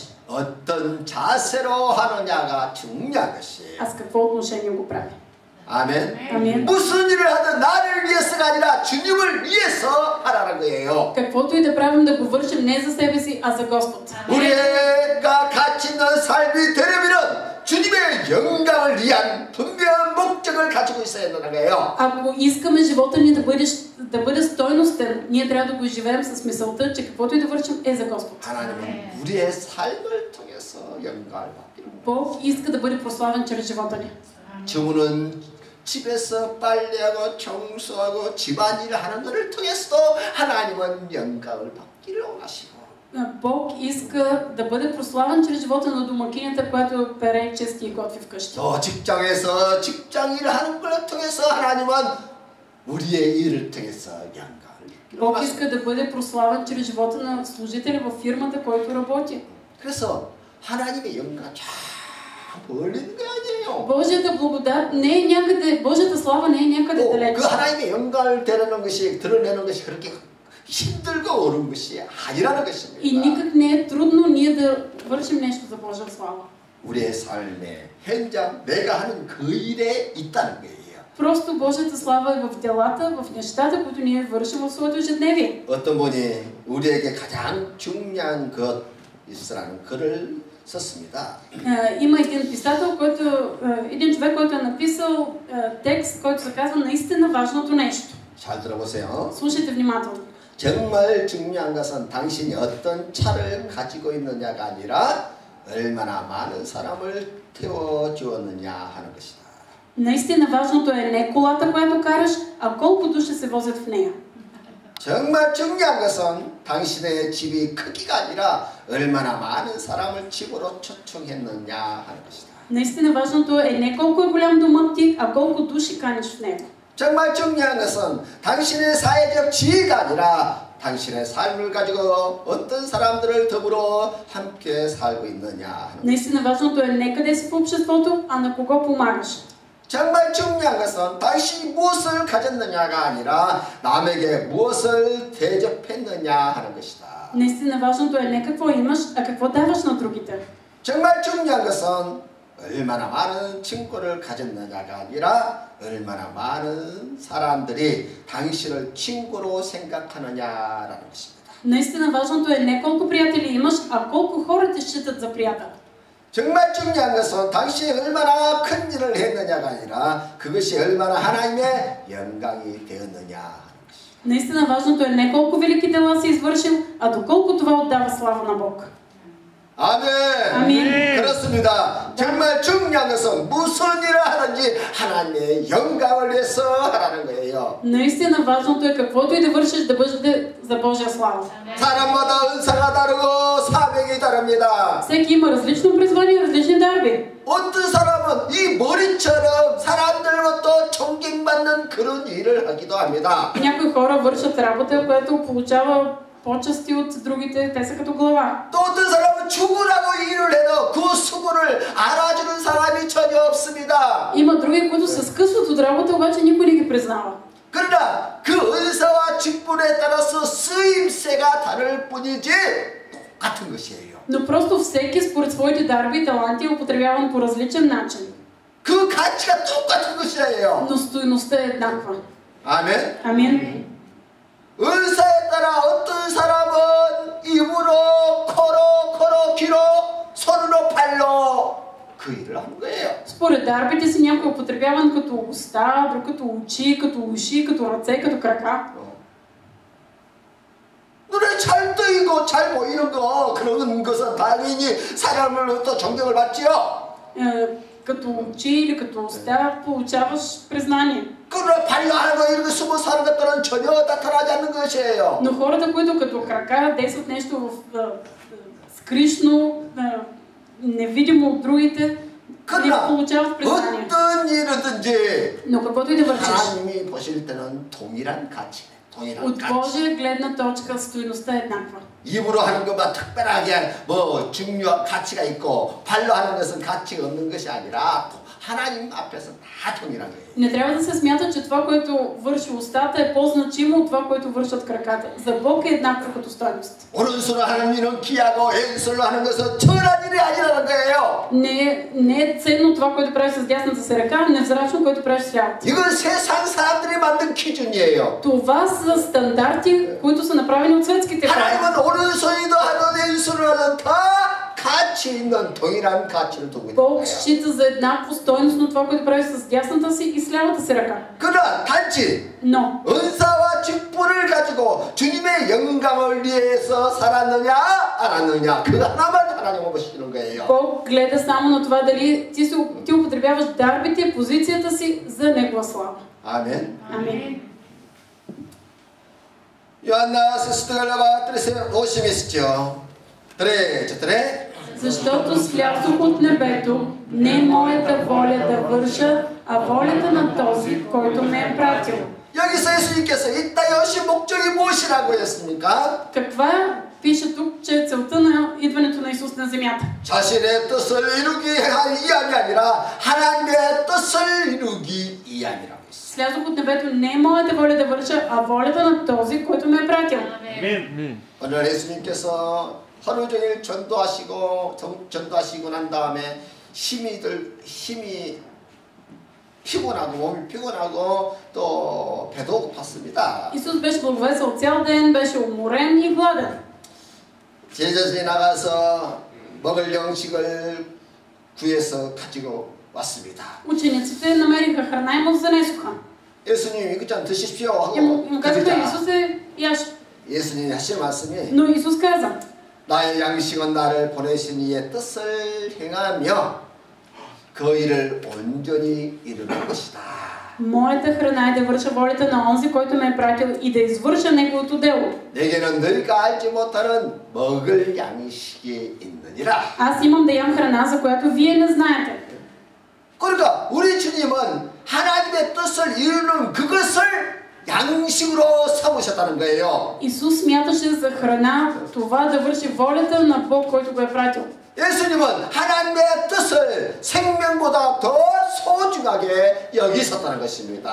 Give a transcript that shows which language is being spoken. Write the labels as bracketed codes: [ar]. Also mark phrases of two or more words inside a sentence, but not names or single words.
[ko] 어떤 자세로 하느냐가 중요한 것이에요. [bg] а с какво отношение го прави. [ko] 아멘. [bg] Амин. [ko] 무슨 일을 하든 나를 위해서가 아니라 주님을 위해서 하라는 거예요. [bg] Каквото и да правим, да го вършим не за себе си, а за Господ. [ko] 우리가 가치 있는 삶이 되려면 주님의 영광을 위한 분명한 목적을 가지고 있어야 된다는 거예요. [bg] Ако искаме живота ни да бъде стойностен, ние трябва да го живеем с мисълта, че каквото и да вършим е за Господ. [ko] 하나님은 우리의 삶을 통해서 영광을 받기를. [bg] Бог иска да бъде прославен чрез живота ни. [ko] 주문은 집에서 빨래하고 청소하고 집안일을 하는 것을 통해서도 하나님은 영광을 받기를 원하시고 [bg] Бог иска да бъде прославен чрез живота на домакинята, която пере, чисти и готви вкъщи. [ko] 또 직장에서 직장일을 하는 걸 통해서 하나님은 우리의 일을 통해서 영광을 받기를 [bg] Бог [ko] 원하시고 [bg] иска да бъде прославен чрез живота на служителя във фирмата, който работи. [ko] 그래서 하나님의 영광 쫙 벌리는 게 아니에요. [bg] Божията благодат не е някъде, Божията слава не е някъде далеч. [ko] 그 하나님의 영광을 드러내는 것이 그렇게 힘들고 어려운 것이 아니라는 것입니다. [bg] И никак не е трудно ние да вършим нещо за Божия слава. [ko] 우리의 삶의 현장, 내가 하는 그 일에 있다는 거예요. [bg] Просто Божията слава е в делата, в нещата, които ние вършим в своето ежедневие. [ko] 어떤 분이 우리에게 가장 중요한 것이라는 글을 썼습니다. [bg] Има един писател, един човек, който е написал текст, който се казва наистина важното нещо. [ko] 잘 들어보세요. [bg] Слушайте внимателно. [ko] 정말 중요한 것은 당신이 어떤 차를 가지고 있느냐가 아니라 얼마나 많은 사람을 태워주었느냐 하는 것이다. [bg] Наистина важното е не колата, която караш, а колко души се возят в нея. [ko] 정말 중요한 것은 당신의 집이 크기가 아니라 얼마나 많은 사람을 집으로 초청했느냐 하는 것이다. [bg] Наистина важното е не колко е голям домът ти, а колко души каниш в него. [ko] 정말 중요한 것은 당신의 사회적 지위가 아니라 당신의 삶을 가지고 어떤 사람들을 더불어 함께 살고 있느냐 하는 것이다. [bg] Наистина важното е не къде си в обществото, а на кого помагаш. [ko] 정말 중요한 것은 당신이 무엇을 가졌느냐가 아니라 남에게 무엇을 대접했느냐 하는 것이다. [bg] Наистина важното е не какво имаш, а какво даваш на другите. [ko] 정말 중요한 것은 얼마나 많은 친구를 가졌느냐가 아니라 얼마나 많은 사람들이 당신을 친구로 생각하느냐라는 것입니다. [bg] Наистина важното е не колко приятели имаш, а колко хора те считат за приятел. [ko] 정말 중요한 것은 당신이 얼마나 큰 일을 했느냐가 아니라 그것이 얼마나 하나님의 영광이 되었느냐 하는 것입니다. [bg] Наистина важното е не колко велики дела си извършил, а доколко това отдава слава на Бог. [ko] 아멘. 아멘. 그렇습니다. 정말 중요한 것은 무슨 일을 하든지 하나님의 영광을 위해서 하라는 거예요. [bg] Наистина важното е каквото и да вършиш да бъде за Божия слава. [ko] 사람마다 은사가 다르고 사명이 다릅니다. [bg] Всеки има различно призвание и различни дарби. [ko] 어떤 사람은 이 머리처럼 사람들로부터 존경받는 그런 일을 하기도 합니다. [bg] Някои хора вършат работа, която получава почести от другите, те са като глава. [ko] 또 어떤 사람은 죽으라고 일을 해도 그 수고를 알아주는 사람이 전혀 없습니다. [bg] Има други, които се скъсват от работа, обаче никой не ги признава. [ko] 그러나 그 은사와 직분에 따라서 쓰임새가 다를 뿐이지 똑같은 것이에요. [bg] Но просто всеки според своите дарби и таланти е употребяван по различен начин. [ko] 그 가치가 똑같은 것이에요. [bg] Но стойността е еднаква. [ko] 아멘. [bg] Амин. [ko] 은사에 따라 어떤 사람은 입으로, 코로, 귀로, 손으로, 발로 그 그 일을 하는 거예요. [bg] Според дарбите си някой е употребяван като уста, друг като очи, като уши, като ръце, като крака. [ko] 눈에 잘 뜨이고 잘 보이는 거 그런 것은 당연히 사람으로부터 존경을 받지요. [bg] Като очи или като уста получаваш признание. [ko] 그러나 발효하는 거 이렇게 숨어 사는 것들은 전혀 나타나지 않는 것이에요. [bg] Но хората, които като крака действат нещо скришно, невидимо от другите, не получават признание. [ko] 어떤 일이든지 [bg] Но каквото и да вършиш, [ko] 하나님이 보실 때는 동일한 가치네. [bg] от Божия гледна точка стойността е еднаква. [ko] 입으로 하는 것만 특별하게 뭐 중요한 가치가 있고 발로 하는 것은 가치가 없는 것이 아니라 하나님 앞에서 다 동일한 거예요. [bg] Не трябва да се смята, че това, което върши устата е по-значимо от това, което вършат краката. За Бог е еднакво като стойност. [ko] 오른손으로 하는 일은 귀하고 왼손으로 하는 것은 천한 일이 아니라는 거예요. [bg] Не е ценно това, което правиш с дясната си ръка, невзрачно, което правиш с лявата. [ko] 이건 세상 사람들이 만든 기준이에요. [bg] Това са стандарти, които са направени от светските хора. [ko] 하나님은 오른손이도 하든 왼손으로 하든 다 가치 있는 동일한 가치를 두고 있는 [bg] Бог [ko] 거예요. [bg] счита за еднакво стойностно това, което правиш с дясната си и с лявата си ръка. [ko] 그러나 단지 [bg] Но [ko] 은사와 직분을 가지고 주님의 영광을 위해서 살았느냐 안 했느냐 그 하나만 하나님은 보시는 거예요. [bg] Бог гледа само на това дали ти употребяваш дарбите и позицията си за Негова слава. [ko] 아멘. [bg] Амин. 요한나 스스들라바 트레세 오심이시죠. 트레 Защото слязох от небето, не моята воля да върша, а волята на този, който ме е пратил. [ko] 여기서 예수님께서 이 땅에 오신 목적이 무엇이라고 했습니까? [bg] Каква пише тук, че е целта на идването на Исус на земята? [ko] 자신의 뜻을 이루기 위함이 아니라 하나님의 뜻을 이루기 위함이라고 했어요. [bg] Слязох от небето, не моята воля да върша, а волята на този, който ме е пратил. [ko] 오늘 예수님께서 하루 종일 전도하시고 난 다음에 힘이 피곤하고 몸이 피곤하고 또 배도 고팠습니다. [bg] Исус беше благовестил цял ден, беше уморен и гладен. [ko] 제자들이 나가서 먹을 양식을 구해서 가지고 왔습니다. [bg] Учениците намериха храна и му занесоха. [ko] 예수님 이것 좀 드십시오 하고 [bg] И му казаха, Исусе, яш. [ko] 예수님이 하신 말씀이 [bg] Но Исус каза, [ko] 나의 양식은 나를 보내신 이의 뜻을 행하며 그 일을 온전히 이루는 것이다. [bg] моята храна е да върша волята на онзи, който ме е пратил и да извърша неговото дело. [ko] 내게는 너희가 알지 못하는 먹을 양식이 있느니라. [bg] Аз имам да ям храна, за която вие не знаете. [ko] 그러니까 우리 주님은 하나님의 뜻을 이루는 그것을 양식으로 삼으셨다는 거예요. [bg] Исус смяташе за храна това да върши волята на Бог, който го е пратил. [ko] 예수님은 하나님의 뜻을 생명보다 더 소중하게 여기셨다는 것입니다.